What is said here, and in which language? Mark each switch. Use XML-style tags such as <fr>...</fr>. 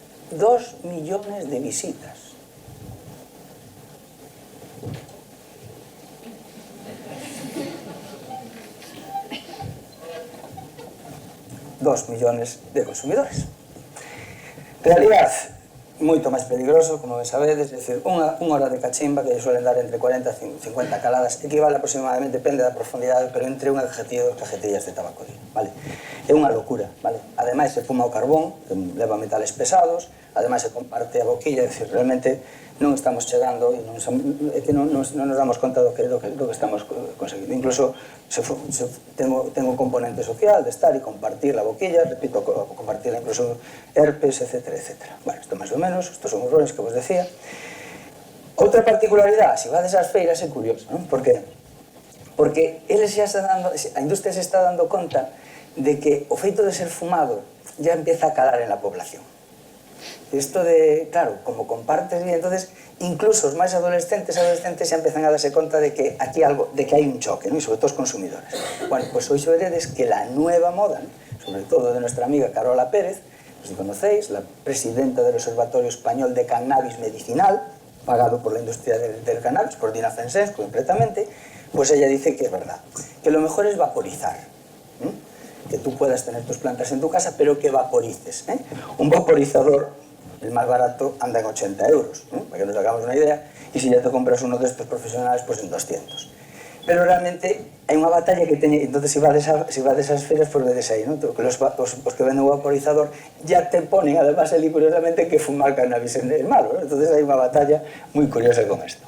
<es>2 millones de visitas. Dos millones de consumidores.</es> <gl>Realidad, moito máis peligroso, como ben sabedes, é dicir, unha hora de cachimba que suelen dar entre 40 e 50 caladas, equivale aproximadamente, depende da profundidade, pero entre unha cajetilla e 2 cajetillas de tabaco, vale? É unha locura, vale? Ademais, se fuma o carbón, que leva metales pesados, ademais se comparte a boquilla, é dicir, realmente non estamos chegando e é que non nos damos conta do que estamos conseguindo.</gl> <es>Incluso tengo un componente social de estar e compartir la boquilla, repito, compartirla incluso herpes, etcétera, etcétera.</es> <gl>Bueno, isto máis ou menos, estos son os roles que vos decía. Outra particularidade, se vades ás feiras é curioso, non? Por que? Porque eles xa a industria se está dando conta de que o feito de ser fumado</gl> <es>ya empieza a calar en la población.</es> <gl>Isto de, claro, como compartes, e entonces incluso os máis adolescentes xa empezan a darse conta de que aquí hai un choque, ¿no? Y sobre todo os consumidores.</gl> <es>Bueno, pues</es> <gl>hoxe veredes que</gl> <es>la nueva moda, ¿no? Sobre todo de nuestra amiga Carola Pérez, si conocéis, la presidenta del Observatorio Español de Cannabis Medicinal, pagado por la industria del cannabis, por Dina Francesco completamente, pues ella dice que es verdad, que lo mejor es vaporizar, ¿eh? Que tú puedas tener tus plantas en tu casa, pero que vaporices, ¿eh? Un vaporizador, el más barato, anda en 80 euros, ¿eh? Para que nos hagamos una idea, y si ya te compras uno de estos profesionales, pues en 200.</es> <gl>Pero realmente hai unha batalla que teñe, entonces se vades ás feiras, pues vedes aí, ¿no? Que os que venden o vaporizador</gl> <es>ya te ponen, además,</es> <gl>ali curiosamente, que fumar cannabis é malo, ¿no? Entonces hai unha batalla moi curiosa con isto.</gl>